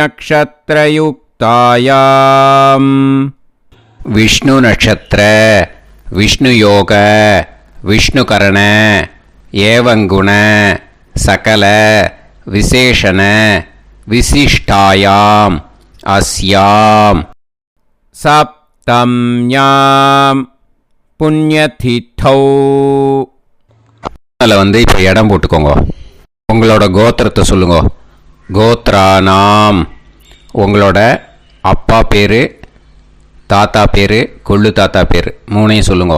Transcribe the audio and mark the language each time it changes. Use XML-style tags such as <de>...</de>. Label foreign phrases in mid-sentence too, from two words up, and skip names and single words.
<sa>नक्षत्रयुक्तायाम् विष्णु नक्षत्र विष्णु योग विष्णुकरण एवं गुण सकल विशेषण विशिष्टायाम् अस्याम् सप्तम्यां पुण्यतिथौ.</sa> <ta>அதில் இப்போ இடம் போட்டுக்கோங்க. உங்களோட கோத்திரத்தை சொல்லுங்க.</ta> <sa>கோத்ரானாம்.</sa> <ta>உங்களோட அப்பா பேர், தாத்தா பேர், கொள்ளு தாத்தா பேர் 3ஐயும் சொல்லுங்க.</ta>